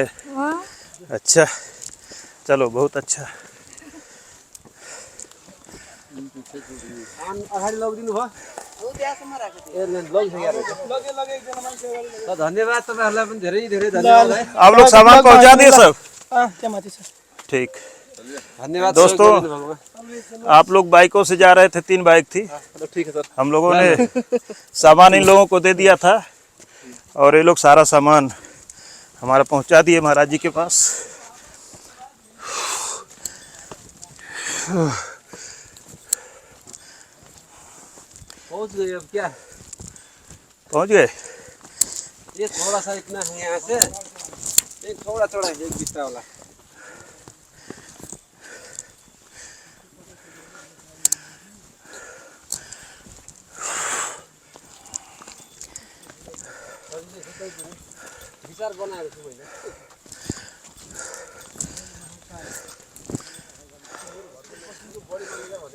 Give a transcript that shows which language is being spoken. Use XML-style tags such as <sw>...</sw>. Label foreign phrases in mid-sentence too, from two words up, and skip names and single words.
<hi>अच्छा, चलो बहुत अच्छा।</hi> <ne>अगाडि लगिदिनु भयो। धन्यवाद, तपाईँहरूलाई पनि धेरै धेरै धन्यवाद है।</ne> <hi>आप लोग सामान पहुंचा दिए सब? ठीक।</hi> <ne>धन्यवाद दोस्तों, सहयोग गरिदिनु भएकोमा।</ne> <hi>आप लोग बाइकों से जा रहे थे, 3 बाइक थी। ठीक है सर। हम लोगों ने सामान इन लोगों को दे दिया था और ये लोग सारा सामान हमारा पहुंचा दिए महाराज जी के पास। पहुंच गए अब क्या? पहुंच गए? ये थोड़ा सा इतना है यहाँ से, एक थोड़ा थोड़ा है, एक बिस्ता वाला।</hi> <ne>विचार बनाएको छु मैले।</ne>